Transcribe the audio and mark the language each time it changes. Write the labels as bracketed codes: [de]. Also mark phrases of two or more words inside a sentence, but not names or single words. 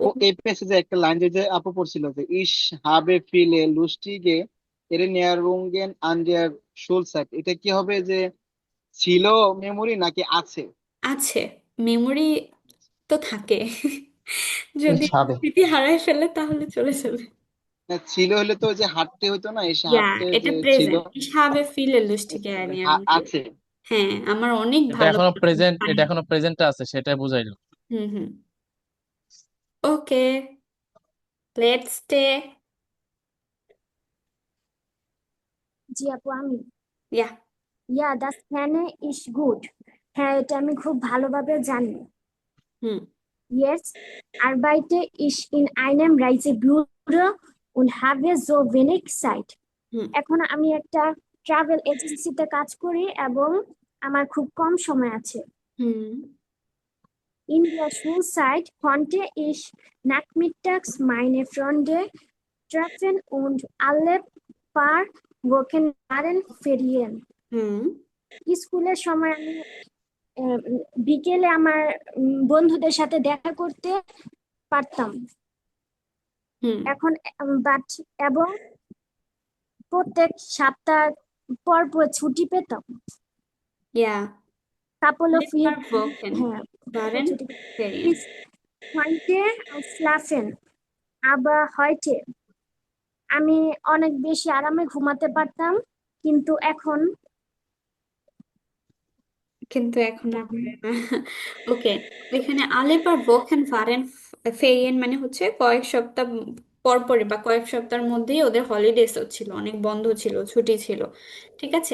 [bn] আপু এই প্যাসেজে একটা লাইন যে আপু পড়ছিল যে [de] Ich habe viele lustige Erinnerungen an der Schulzeit, [bn] এটা কি হবে যে ছিল মেমোরি নাকি আছে? আছে, মেমোরি তো থাকে, যদি সাবে স্মৃতি হারায় ফেলে তাহলে চলে যাবে। না, ছিল হলে তো ওই যে হাঁটতে হইতো না, এসে [de] ইয়া, [bn] হাঁটতে এটা যে ছিল। প্রেজেন্ট, [de] ich habe viele lustige Erinnerungen। [bn] আছে। হ্যাঁ, আমার অনেক এটা ভালো এখনো প্রেজেন্ট, funny। এটা এখনো প্রেজেন্টে আছে, সেটাই বুঝাইলো। হুম হুম ওকে, [en] let's stay. [bn] জি আপু আমি [de] ইয়া Ja, das kenne ich gut. [bn] হ্যাঁ, এটা আমি খুব ভালোভাবে জানি। হুম [de] Jetzt arbeite ich in einem Reisebüro und habe so wenig Zeit. হুম [bn] এখন আমি একটা ট্রাভেল এজেন্সিতে কাজ করি এবং আমার খুব কম সময় আছে। হুম [de] In der Schulzeit konnte ich nachmittags meine Freunde treffen und alle paar Wochen waren Ferien. হুম [bn] স্কুলের সময় আমি আহ, বিকেলে আমার বন্ধুদের সাথে দেখা করতে পারতাম। হুম এখন বাট এবং প্রত্যেক সপ্তাহ পর পর ছুটি পেতাম। [de] ইয়া, [en] couple of [de] Alle [en] weeks, [de] paar Wochen [bn] হ্যাঁ, [de] waren [bn] ছুটি [de] Ferien। Bis heute schlafen, aber heute [bn] আমি অনেক বেশি আরামে ঘুমাতে পারতাম, কিন্তু এখন আর পারে না। ওকে, এখানে [de] alle paar Wochen Fe- Ferien [bn] মানে হচ্ছে কয়েক সপ্তাহ পর পরে বা কয়েক সপ্তাহের মধ্যেই ওদের হলিডেজ ছিল, অনেক বন্ধ ছিল, ছুটি ছিল, ঠিক আছে?